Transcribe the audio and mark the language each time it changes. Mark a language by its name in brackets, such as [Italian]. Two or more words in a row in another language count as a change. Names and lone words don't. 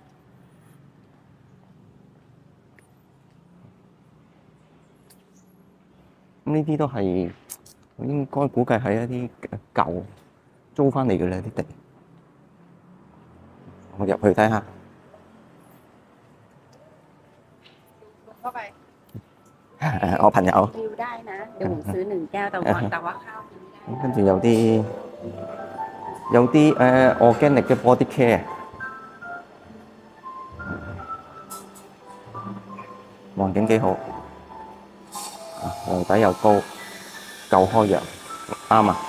[Cantonese] 咁呢啲都係應該估計係一啲舊租翻嚟嘅啦啲地。我入去睇下。我朋友。 [Thai] ดิวได้นะเดี๋ยวหนูซื้อ1 แก้วแต่ว่าข้าวกินไม่ได้ [Cantonese] 跟住有啲organic 嘅 [English] body care， [Cantonese] 環境幾好，樓底又高，夠開揚，啱啊！